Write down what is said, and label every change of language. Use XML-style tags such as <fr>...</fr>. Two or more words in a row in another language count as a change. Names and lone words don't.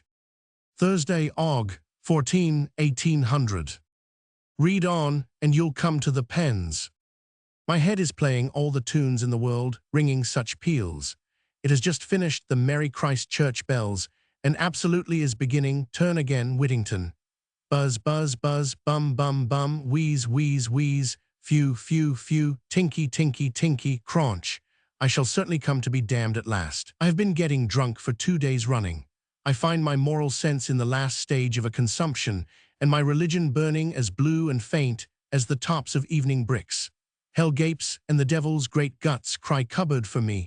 <en>Thursday, Aug. 14, 1800. Read on, and you'll come to the pens. My head is playing all the tunes in the world, ringing such peals. It has just finished the Merry Christ Church bells, and absolutely is beginning Turn Again, Whittington. Buzz, buzz, buzz, bum, bum, bum, wheeze, wheeze, wheeze, phew, phew, phew, tinky, tinky, tinky, craunch. I shall certainly come to be damned at last. I have been getting drunk for 2 days running. I find my moral sense in the last stage of a consumption, and my religion burning as blue and faint as the tops of evening bricks. Hell gapes, and the devil's great guts cry cupboard for me.</en>